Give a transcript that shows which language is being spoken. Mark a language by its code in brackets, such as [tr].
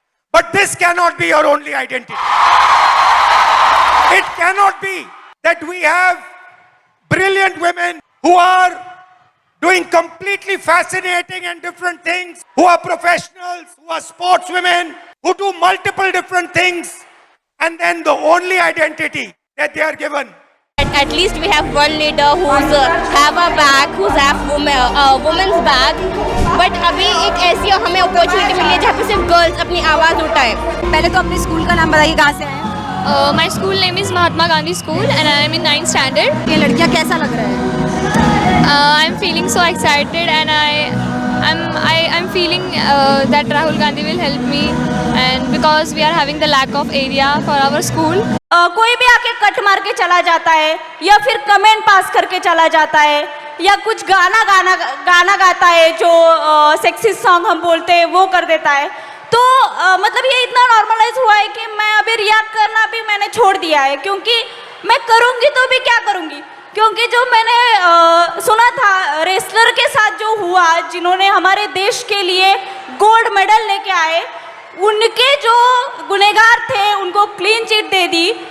[en] But this cannot be your only identity. It cannot be that we have brilliant women who are doing completely fascinating and different things, who are professionals, who are sportswomen, who do multiple different things, and then the only identity that they are given. At least we have one leader who's have a bag, who's have women's bag. [hi] But अभी एक ऐसी हमें opportunity मिली है जहाँ पे सिर्फ girls अपनी आवाज़ उठाए। पहले तो अपने स्कूल का नाम बताइए, कहाँ से आए? [en] my school name is Mahatma Gandhi School, and I am in 9th standard. [hi] ये लड़कियाँ कैसा लग रहा है? [en] I'm feeling so excited, and I'm feeling that Rahul Gandhi will help me, and because we are having the lack of area for our school. [hi] कोई भी आके cut मार के चला जाता है या फिर कमेंट पास करके चला जाता है या कुछ गाना गाता है जो सेक्सिस्ट सॉन्ग हम बोलते हैं वो कर देता है। तो मतलब ये इतना नॉर्मलाइज हुआ है कि मैं अभी रिएक्ट करना भी मैंने छोड़ दिया है, क्योंकि मैं करूँगी तो भी क्या करूँगी, क्योंकि जो मैंने सुना था रेसलर के साथ जो हुआ, जिन्होंने हमारे देश के लिए गोल्ड मेडल लेके आए, उनके जो गुनहगार थे उनको क्लीन चिट दे दी।